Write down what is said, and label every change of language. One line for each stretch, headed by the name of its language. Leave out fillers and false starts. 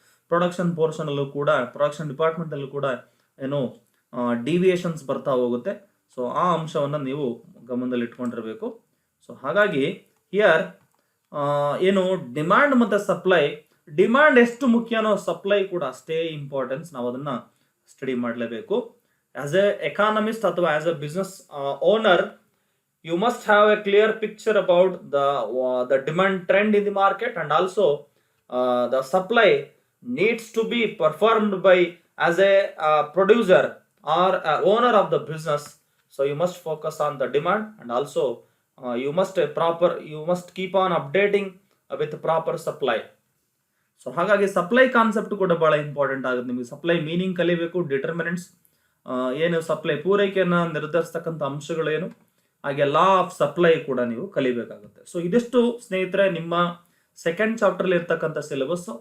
Kannada: Production portion ಅಲ್ಲೂ ಕೂಡ, production department ಅಲ್ಲೂ ಕೂಡ ಏನು ಡಿವಿಯೇಷನ್ಸ್ ಬರ್ತಾ ಹೋಗುತ್ತೆ. ಸೊ ಆ ಅಂಶವನ್ನ ನೀವು ಗಮನದಲ್ಲಿ ಇಟ್ಕೊಂಡಿರ್ಬೇಕು. ಸೊ ಹಾಗಾಗಿ
English: here
Kannada: ಏನು ಡಿಮಾಂಡ್ ಮತ್ತೆ ಸಪ್ಲೈ, ಡಿಮಾಂಡ್ ಎಷ್ಟು ಮುಖ್ಯನೋ ಸಪ್ಲೈ ಕೂಡ ಅಷ್ಟೇ ಇಂಪಾರ್ಟೆನ್ಸ್. ನಾವು ಅದನ್ನ ಸ್ಟಡಿ ಮಾಡಲೇಬೇಕು.
English: As a economist ಅಥವಾ as a business owner, you must have a clear picture about the demand trend in the market, and also the supply needs to be performed by as a producer or owner of the business. So you must focus on the demand, and also you must keep on updating with proper supply.
Kannada: So ಹಾಗಾಗಿ supply concept ಕೂಡ ಬಹಳ important ಆಗುತ್ತೆ. ನಿಮಗೆ supply meaning ಕಲಿಬೇಕು, determinants ಏನು, supply ಪೂರೈಕೆಯನ್ನ ನಿರ್ಧರಿಸ್ತಕ್ಕಂಥ ಅಂಶಗಳೇನು, ಹಾಗೆ law of supply ಕೂಡ ನೀವು ಕಲಿಬೇಕಾಗುತ್ತೆ. ಸೊ ಇದಿಷ್ಟು ಸ್ನೇಹಿತರೆ ನಿಮ್ಮ ಸೆಕೆಂಡ್ ಚಾಪ್ಟರ್ ಅಲ್ಲಿ ಇರ್ತಕ್ಕಂಥ ಸಿಲೆಬಸ್.